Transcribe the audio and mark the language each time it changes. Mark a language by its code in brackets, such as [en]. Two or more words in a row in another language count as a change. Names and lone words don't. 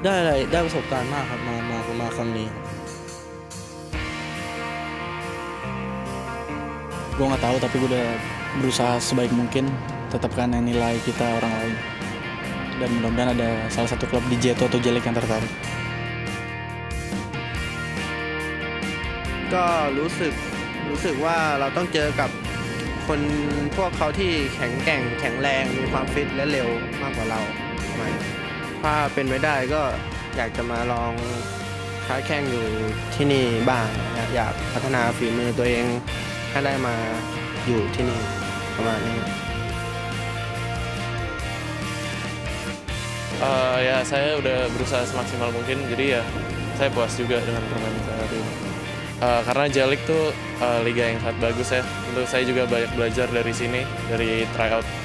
[th] ได้ประสบการณ์มากครับมาครั้งนี้ [id] Gue nggak tahu tapi gue udah berusaha sebaik mungkin tetapkan nilai kita orang lain. Dan mudah-mudahan ada salah satu klub di Jeto atau J-League yang tertarik. [th] ก็รู้สึกว่าเราต้องเจอกับคนพวกเขาที่แข็งแกร่งแข็งแรงมีความฟิตและเร็วมากกว่าเราถ้าเป็นไปได้ก็อยากจะมาลองค้าแข่งอยู่ที่นี่บ้างอยากพัฒนาฝีมือตัวเองให้ได้มาอยู่ที่นี่ประมาณนี้ [id] Ya saya udah berusaha semaksimal mungkin, jadi ya saya puas juga dengan permainan saya hari ini. Karena J-League tuh liga yang sangat bagus ya. Untuk saya juga banyak belajar dari sini, dari tryout tadi.